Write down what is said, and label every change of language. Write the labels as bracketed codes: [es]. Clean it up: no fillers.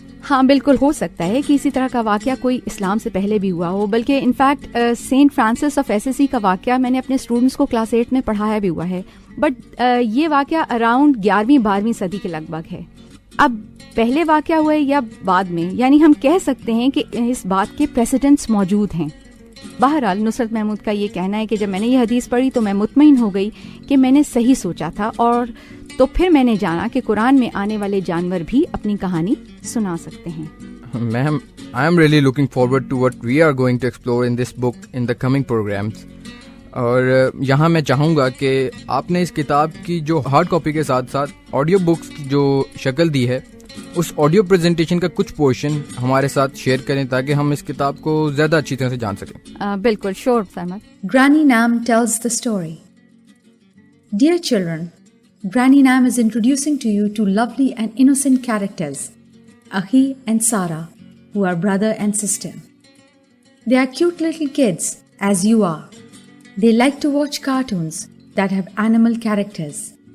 [ur] ہاں بالکل، ہو سکتا ہے کہ اسی طرح کا واقعہ کوئی اسلام سے پہلے بھی ہوا ہو، بلکہ انفیکٹ سینٹ فرانسس آف ایسیسی کا واقعہ میں نے اپنے اسٹوڈنٹس کو کلاس 8 میں پڑھایا بھی ہوا ہے، بٹ یہ واقعہ اراؤنڈ 11ویں-12ویں صدی کے لگ بھگ ہے۔ اب پہلے واقعہ ہوئے یا بعد میں، یعنی ہم کہہ سکتے ہیں کہ اس بات کے پریسیڈنٹس موجود ہیں۔ بہرحال نصرت محمود کا یہ کہنا ہے کہ جب میں نے یہ حدیث پڑھی تو میں مطمئن ہو گئی کہ میں نے صحیح سوچا تھا، اور تو پھر میں نے جانا کہ قرآن میں آنے والے جانور بھی اپنی کہانی سنا سکتے ہیں۔ [en] Ma'am, I am really looking forward to what we are going to explore in this book in the coming programs. [ur] اور یہاں میں چاہوں گا کہ آپ نے اس کتاب کی جو ہارڈ کاپی کے ساتھ ساتھ آڈیو بکس کی جو شکل دی ہے، اس آڈیو پریزنٹیشن کا کچھ پورشن ہمارے ساتھ شیئر کریں تاکہ ہم اس کتاب کو زیادہ اچھی طرح سے جان سکیں۔ بالکل، شور سہمت۔ [en] Granny Nam tells the story. Dear children, Granny Nam is introducing to you two lovely and innocent characters, Akhi and Sarah, who are brother and sister. They are cute little kids, as you are. They like to watch cartoons that have animal characters.